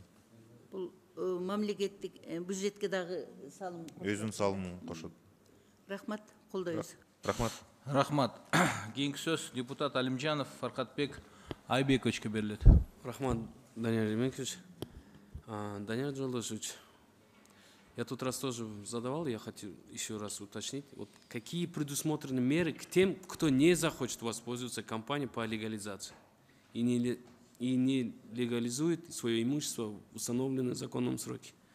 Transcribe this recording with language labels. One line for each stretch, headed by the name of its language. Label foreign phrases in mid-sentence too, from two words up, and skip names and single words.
Kyrgyz: Бул мамлекеттик бюджетке дагы салым. Өзүнүн салымын кошот. Рахмат, колдойбуз. Рахмат. Рахмат. Кийинки сөз депутат Алимжанов Фаркатбек Айбековичке берилет. Рахмат, Даниил Еременкович. Даниил Жолдошевич,
Russian: я тот раз тоже задавал, я хотел еще раз уточнить, вот какие предусмотрены меры к тем, кто не захочет воспользоваться кампанией по легализации и и не легализует свое имущество в установленные законом сроки.